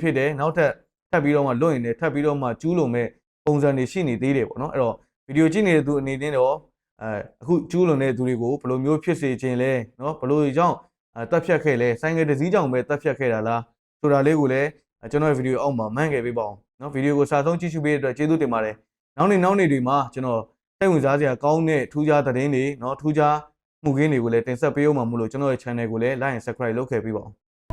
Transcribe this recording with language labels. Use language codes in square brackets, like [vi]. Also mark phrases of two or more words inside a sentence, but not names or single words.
[my] ဖြစ်တယ်နောက်ထပ်ထပ်ပြီးတော့မှလွတ်ရင်လည်းထပ်ပြီးတော့မှကျူးလွန်မဲ့ပုံစံတွေရှိနေသေးတယ်ပေါ့နော်အဲ့တော့ဗီဒီယိုကြည့်နေတဲ့သူအနေနဲ့တော့အခုကျူးလွန်တဲ့သူတွေကိုဘယ်လိုမျိုးဖြစ်စေခြင်းလဲနော်ဘယ်လိုကြောင့်တက်ဖြတ်ခဲ့လဲဆိုင်ကယ်တစ်စီးကြောင့်ပဲတက်ဖြတ်ခဲ့တာလားဆိုတာလေးကိုလည်းကျွန်တော်ရဲ့ဗီဒီယိုအောက်မှာမှန်းခဲ့ပေးပါအောင်နော်ဗီဒီယိုကိုစာဆုံးကြည့်ရှုပေးတဲ့အတွက်ကျေးဇူးတင်ပါတယ်နောက်နေ့တွေမှာကျွန်တော်စိတ်ဝင်စားစရာကောင်းတဲ့ထူးခြားသတင်းတွေနော်ထူးခြားမှုခင်းတွေကိုလည်းတင်ဆက်ပေးအောင်မှာမို့လို့ကျွန်တော်ရဲ့ channel ကိုလည်း [en] like and subscribe [my] လုပ်ခဲ့ပေးပါအောင်